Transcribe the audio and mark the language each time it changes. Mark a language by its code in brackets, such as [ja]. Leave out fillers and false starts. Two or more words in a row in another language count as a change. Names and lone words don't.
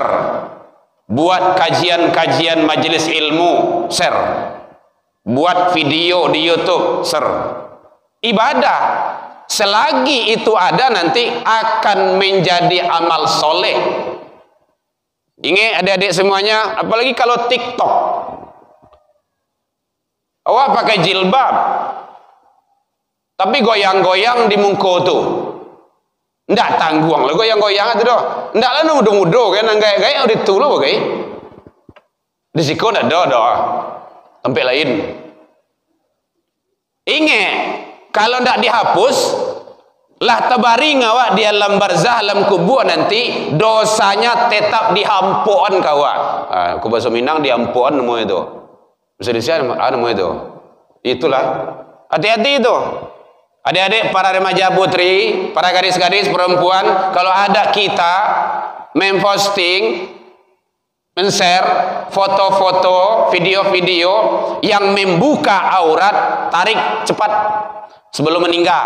[id] Buat kajian-kajian majelis ilmu, ser. Buat video di YouTube, ser. Ibadah. Selagi itu ada nanti akan menjadi amal soleh. Ingat adik-adik semuanya, apalagi kalau TikTok. Awak pakai jilbab, tapi goyang-goyang di muka tu. [min] Ndak tangguang lah goyang-goyang itu doh. Ndak lah mudo-mudo kan gaya-gaya udah tu loh bagai. Di situ ndak ada doh. Tempat lain. [id] Ingat, kalau ndak dihapus, [min] lah tabaring awak [id] di alam barzah, alam kubur nanti dosanya tetap dihampuan kawak. Aku bahasa Minang dihampuan nama itu. Bahasa Indonesia nama itu. Itulah. Hati-hati itu. Adik-adik para remaja putri, para gadis-gadis perempuan, kalau ada kita memposting, men-share foto-foto, video-video yang membuka aurat, tarik cepat sebelum meninggal.